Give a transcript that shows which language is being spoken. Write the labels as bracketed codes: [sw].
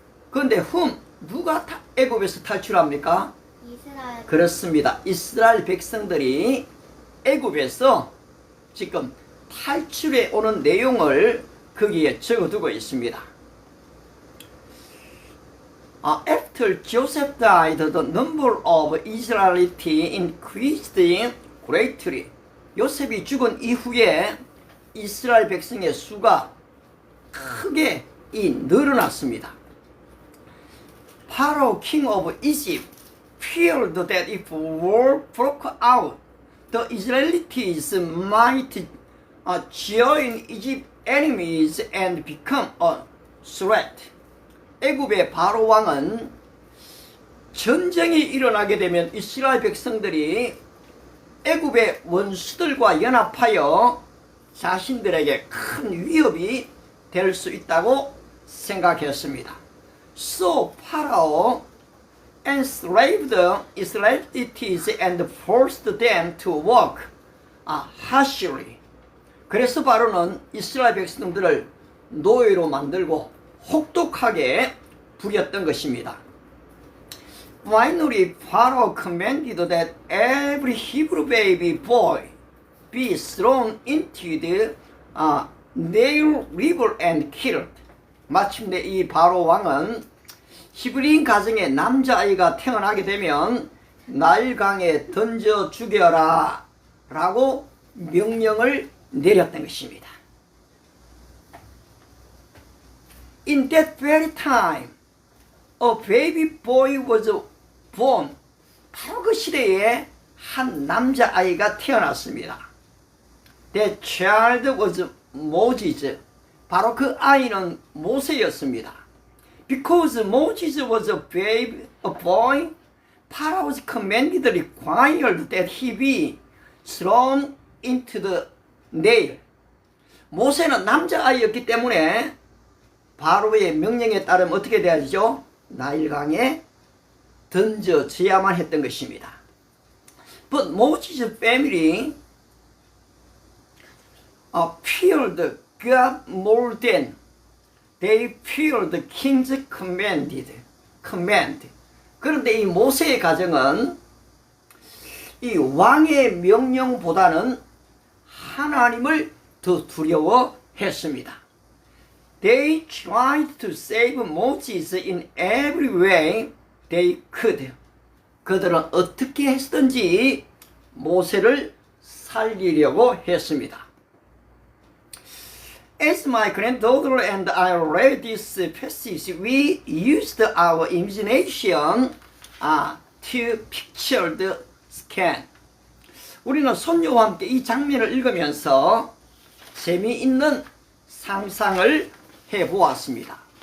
[ko] 그런데 누가 애굽에서 탈출합니까? 이스라엘. 그렇습니다. 이스라엘 백성들이 애굽에서 지금 탈출해 오는 내용을 거기에 적어두고 있습니다. [en] After Joseph died, the number of Israelites increased greatly. [ko] 요셉이 죽은 이후에 이스라엘 백성의 수가 크게 늘어났습니다. [en] Pharaoh, king of Egypt, feared that if war broke out, the Israelites might join Egypt's enemies and become a threat. [ko] 애굽의 바로 왕은 전쟁이 일어나게 되면 이스라엘 백성들이 애굽의 원수들과 연합하여 자신들에게 큰 위협이 될 수 있다고 생각했습니다. [en] So Pharaoh enslaved the Israelites and forced them to work harshly. [ko] 그래서 바로는 이스라엘 백성들을 노예로 만들고 혹독하게 부렸던 것입니다. [en] Finally, Pharaoh commanded that every Hebrew baby boy be thrown into the Nile River and killed. [ko] 마침내 이 바로 왕은 히브리인 가정의 남자아이가 태어나게 되면 나일강에 던져 죽여라 라고 명령을 내렸던 것입니다. [en] In that very time, a baby boy was born. [ko] 바로 그 시대에 한 남자아이가 태어났습니다. [en] That child was Moses. [ko] 바로 그 아이는 모세였습니다. [en] Because Moses was a boy, Pharaoh's commanded required that he be thrown into the Nile. [ko] 모세는 남자아이였기 때문에 바로의 명령에 따르면 어떻게 돼야죠? 나일강에 던져져야만 했던 것입니다. [en] But Moses' family feared God more than they feared the king's commanded. command. [ko] 그런데 이 모세의 가정은 이 왕의 명령보다는 하나님을 더 두려워했습니다. [en] They tried to save Moses in every way they could. [ko] 그들은 어떻게 했든지 모세를 살리려고 했습니다. [en] As my granddaughter and I read this passage, we used our imagination to picture the scene. [ko] 우리는 손녀와 함께 이 장면을 읽으면서 재미있는 상상을 해보았습니다.